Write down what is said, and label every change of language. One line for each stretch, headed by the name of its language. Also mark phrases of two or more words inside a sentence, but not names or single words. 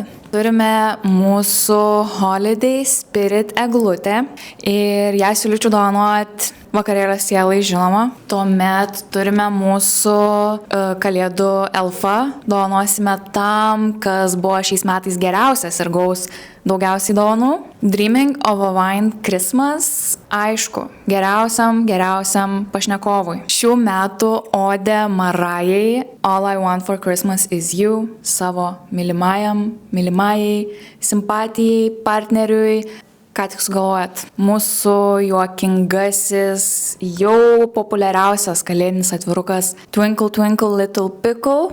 Lithuanian: Turime mūsų Holiday Spirit eglutę ir ją siūlyčiau dovanoti vakarėlio sielai, žinoma. Tuomet turime mūsų kalėdų elfą. Dovanosime tam, kas buvo šiais metais geriausias ir gaus daugiausiai dovanų. Dreaming of a Wine Christmas, aišku, geriausiam pašnekovui. Šių metų odė Marajai All I Want for Christmas is You, savo mylimajai, simpatijai, partneriui. Ką tik sugalvojat? Mūsų juokingasis, jau populiariausias kalėdinis atvirukas Twinkle Twinkle Little Pickle.